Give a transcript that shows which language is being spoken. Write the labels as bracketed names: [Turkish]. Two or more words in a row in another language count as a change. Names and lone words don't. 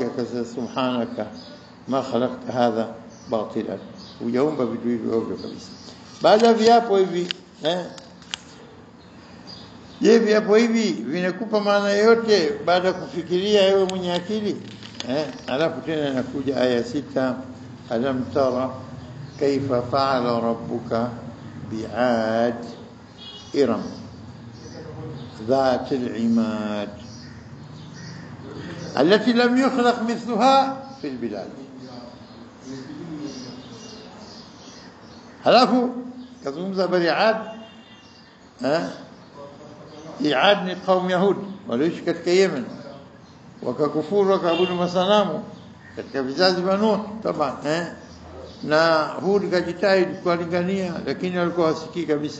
[Swahili] Akasema [Arabic] سبحانك ما خلقت هذا باطلا, [Swahili] hujaumba vitu hivi ovyo kabisa. Baada ya viapo hivi je, viapo hivi vinakupa maana yote baada ya kufikiria wewe mwenye akili? Alafu tena inakuja aya 6, [Arabic] ألم تر كيف فعل ربك بعاد إرم ذات العماد التي لم يخلق مثلها في البلاد. [Swahili] halafu kazungumza habari Ad. Ad ni kaumu Yahudi walioishi katika Yemen, wakakufuru wakaabudu masanamu. katika vizazi vya Nuh taban na Hud kajitahidi kuwalingania, lakini walikuwa wasikii kabisa.